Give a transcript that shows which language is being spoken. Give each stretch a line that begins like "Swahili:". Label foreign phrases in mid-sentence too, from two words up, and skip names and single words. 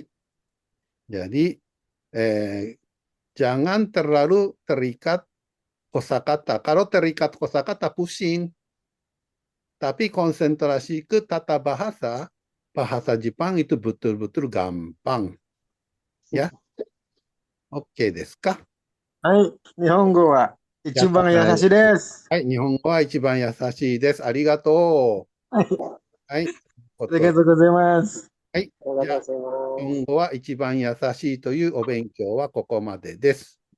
Indonesian: Jadi jangan terlalu terikat kosakata. Kalau terikat kosakata pusing. Tapi konsentrasi ke tata bahasa, bahasa Jepang itu betul-betul gampang. Ya. Oke
Japanese: ですか? はい、日本語は一番優しいです。はい、日本語は一番優しいです。ありがとう。はい、はい。ありがとうございます。はい。じゃあ、日本語は一番優しいというお勉強はここまでです。